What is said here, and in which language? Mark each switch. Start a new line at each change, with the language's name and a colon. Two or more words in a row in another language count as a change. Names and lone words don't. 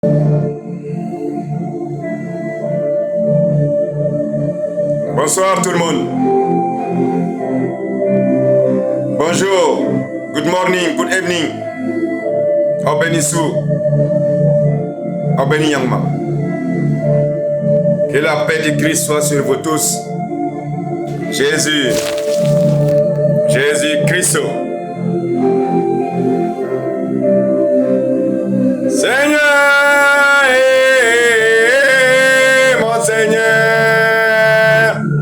French: Bonsoir tout le monde. Bonjour.
English: Good morning. Good evening. Obenisu. Obeni Yangma.
French: Que la paix de Christ soit sur vous tous. Jésus Christ. Seigneur, mon Seigneur,